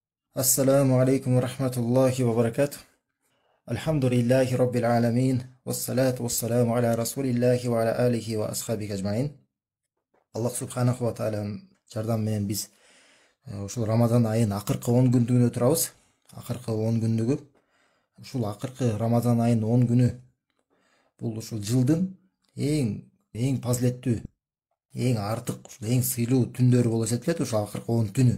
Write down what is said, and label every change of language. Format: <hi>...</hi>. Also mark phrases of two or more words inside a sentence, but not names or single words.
<ar>السلام عليكم ورحمة الله وبركاته. الحمد لله رب العالمين. والصلاة والسلام على رسول الله وعلى آله وأصحابه أجمعين. الله سبحانه وتعالى</ar> <ky>жардам менен биз ушул Рамадан айын акыркы 10 күндүгүнө турабыз. Акыркы 10 күндүгү. Ушул акыркы Рамадан айын 10 күнү бул ушул жылдын эң фазилеттүү, эң артык, эң сыйлуу түндөрү болуп эсептелет ушул акыркы 10 түнү.</ky>